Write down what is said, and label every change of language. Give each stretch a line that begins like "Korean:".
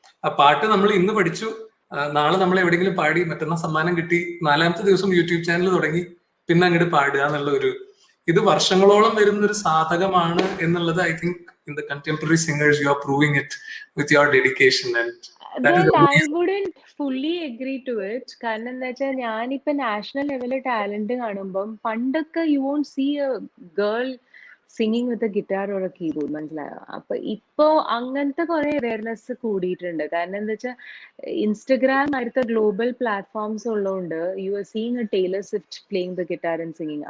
Malayalam: ആ പാട്ട് നമ്മൾ ഇന്ന് പഠിച്ചു, നാളെ നമ്മൾ എവിടെയെങ്കിലും പാടി, മറ്റന്നാൾ സമ്മാനം കിട്ടി, 4ാമത്തെ ദിവസം യൂട്യൂബ് ചാനൽ തുടങ്ങി, പിന്നെ അങ്ങോട്ട് പാടുക എന്നുള്ള ഇത് വർഷങ്ങളോളം വരുന്ന ഒരു സാധകമാണ് എന്നുള്ളത്
English: I think in the contemporary singers you are proving it with your dedication and that is Well, I wouldn't fully agree to it.
Malayalam: കാരണം എന്താ വെച്ചാൽ ഞാനിപ്പോ നാഷണൽ ലെവലിൽ ടാലന്റ് കാണുമ്പം പണ്ടൊക്കെ
English: you won't see a girl singing with a guitar or a keyboard,
Malayalam: മനസ്സിലായോ? അപ്പൊ ഇപ്പോ അങ്ങനത്തെ കുറെ അവയർനെസ് കൂടിയിട്ടുണ്ട്. കാരണം എന്താ വെച്ചാൽ ഇൻസ്റ്റഗ്രാം അടുത്ത ഗ്ലോബൽ പ്ലാറ്റ്ഫോംസ് ഉള്ളതുകൊണ്ട്
English: You are seeing a Taylor Swift playing the guitar and singing.